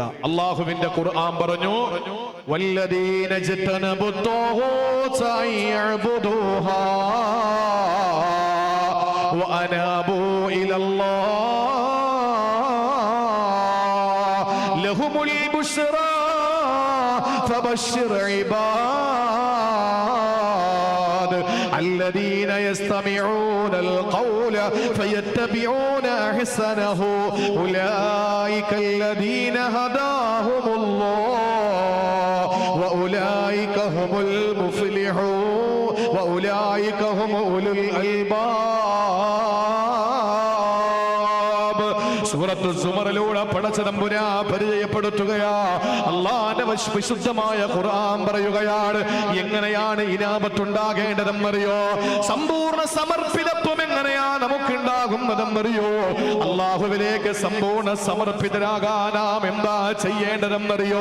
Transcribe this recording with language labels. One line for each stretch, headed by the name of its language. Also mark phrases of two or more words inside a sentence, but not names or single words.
Malayalam: അള്ളാഹുവിന്റെ ഖുർആൻ പറഞ്ഞു
Arabic: والذين اجتنبوا الطاغوت يعبدوها وأنابوا إلى الله لهم البشرى فبشر عباد الذين يستمعون القول فيتبعون أحسنه أولئك الذين هداهم الله وأولئك هم المفلحون وأولئك هم أولو الألباب.
Malayalam: സൂറത്തുൽ സുമറിലൂടെ പടച്ച തമ്പുരാ പരിചയപ്പെടുത്തുകയാ. അല്ലാഹുവിന്റെ വിശുദ്ധമായ ഖുർആൻ പറയുകയാണ് എങ്ങനെയാണ് ഇനാബത്തുണ്ടാകേണ്ടതെന്നറിയോ? സമ്പൂർണ്ണ സമർപ്പിതത്വം എങ്ങനെയാ നമുക്കുണ്ടാകുന്നതെന്നറിയോ? അല്ലാഹുവിലേക്ക് സമ്പൂർണ്ണ സമർപ്പിതരാകാൻ നാം എന്താ ചെയ്യേണ്ടതെന്നറിയോ?